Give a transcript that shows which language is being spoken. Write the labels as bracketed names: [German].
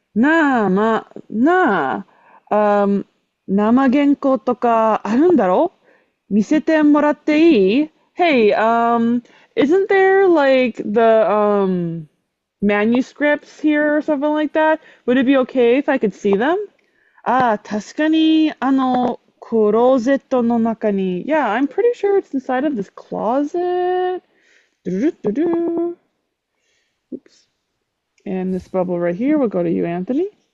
[Japanese] なあ、生原稿とかあるんだろ見せてもらっていい [English] Hey, isn't there like the manuscripts here or something like that? Would it be okay if I could see them? [Japanese] 確かに、クローゼットの中に。 [English] Yeah, I'm pretty sure it's inside of this closet. Doo-doo-doo-doo. Oops. And this bubble right here will go to you, Anthony.